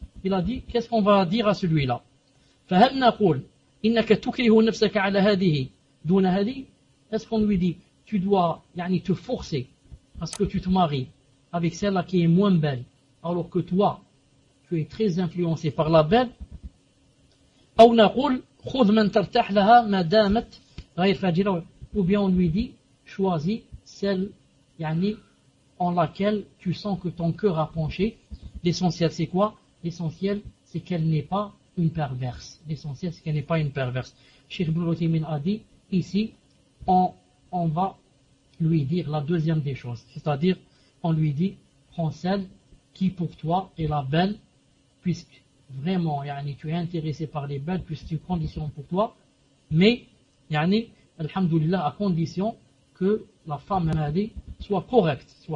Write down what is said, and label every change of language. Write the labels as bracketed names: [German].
[French] Il a dit, qu'est-ce qu'on va dire à celui-là? [Arabic] فَهَلْ نَقُولْ إِنَّكَ تُكْرِهُ نَفْسَكَ عَلَى هَذِهِ دُونَ هَذِهِ. [French] Est-ce qu'on lui dit, tu dois yani, te forcer à ce que tu te maries avec celle-là qui est moins belle, alors que toi, tu es très influencé par la belle? [Arabic] أو نقول خذ من ترتاح لها ما دامت غير فاجرة. [French] Ou bien on lui dit, choisis celle yani, en laquelle tu sens que ton cœur a penché. L'essentiel c'est quoi? L'essentiel c'est qu'elle n'est pas une perverse. L'essentiel c'est qu'elle n'est pas une perverse. Cheikh Ibn Uthaymeen a dit, ici on va lui dire la deuxième des choses, c'est-à-dire on lui dit, prends celle qui pour toi est la belle, puisque vraiment, yani, tu es intéressé par les belles, puisque c'est une condition pour toi, mais, yani, alhamdoulilah, à condition que la femme elle, soit correcte,